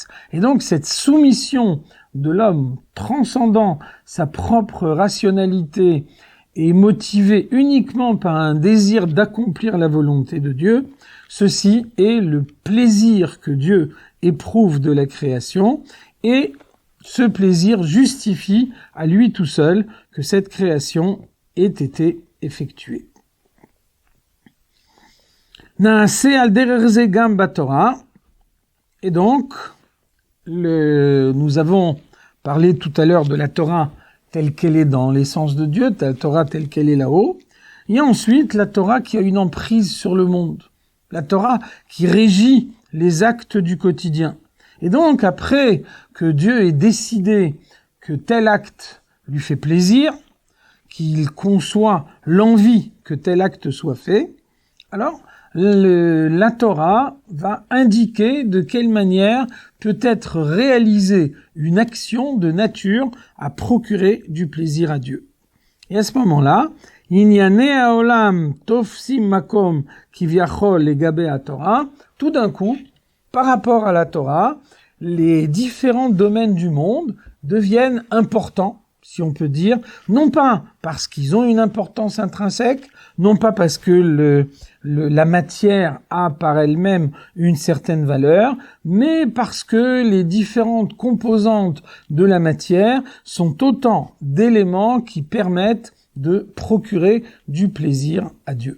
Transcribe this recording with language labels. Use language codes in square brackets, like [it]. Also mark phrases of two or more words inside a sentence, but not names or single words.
[fr] Et donc cette soumission de l'homme transcendant sa propre rationalité et motivée uniquement par un désir d'accomplir la volonté de Dieu, ceci est le plaisir que Dieu éprouve de la création, et ce plaisir justifie à lui tout seul que cette création ait été effectuée. [he] נעשה על דרך זה גם בתורה. [fr] Et donc, nous avons parlé tout à l'heure de la Torah telle qu'elle est dans l'essence de Dieu, la Torah telle qu'elle est là-haut. Il y a ensuite la Torah qui a une emprise sur le monde. La Torah qui régit les actes du quotidien. Et donc, après que Dieu ait décidé que tel acte lui fait plaisir, qu'il conçoit l'envie que tel acte soit fait, alors la Torah va indiquer de quelle manière peut être réalisée une action de nature à procurer du plaisir à Dieu. Et à ce moment-là, [he] ענייני העולם תופסים מקום כביכול לגבי התורה, [fr] tout d'un coup, par rapport à la Torah, les différents domaines du monde deviennent importants, si on peut dire, non pas parce qu'ils ont une importance intrinsèque, non pas parce que la matière a par elle-même une certaine valeur, mais parce que les différentes composantes de la matière sont autant d'éléments qui permettent de procurer du plaisir à Dieu.